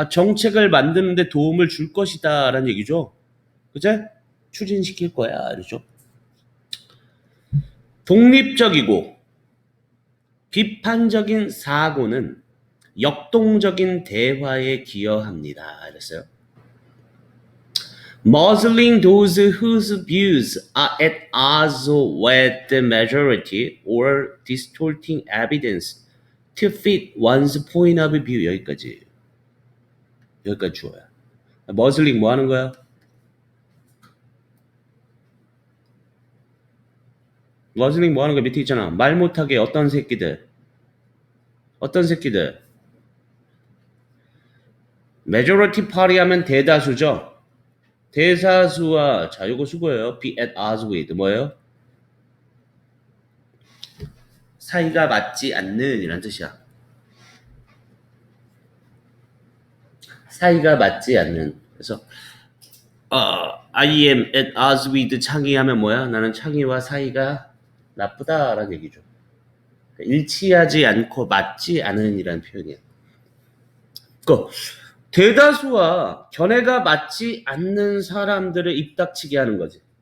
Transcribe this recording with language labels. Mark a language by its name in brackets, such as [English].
[Korean] 정책을 만드는데 도움을 줄 것이다 라는 얘기죠. 그제? 추진시킬 거야. 이러죠. 독립적이고 비판적인 사고는 역동적인 대화에 기여합니다. 이랬어요. [English] Muzzling those whose views are at odds with the majority or distorting evidence to fit one's point of view. [Korean] 여기까지 주어요. Muzzling 뭐 하는 거야? 머슬링 뭐 하는 거 밑에 있잖아. 말 못하게 어떤 새끼들. majority party 하면 대다수죠. 대다수와 자 요거 수고예요. [English] be at odds with [Korean] 뭐예요? 사이가 맞지 않는 이란 뜻이야. 사이가 맞지 않는. 그래서 [English] I am at odds with [Korean] 창희 하면 뭐야? 나는 창희와 사이가 나쁘다라는 얘기죠. 일치하지 않고 맞지 않은 이란 표현이야. 그 대다수와 견해가 맞지 않는 사람들을 입닥치게 하는 거지.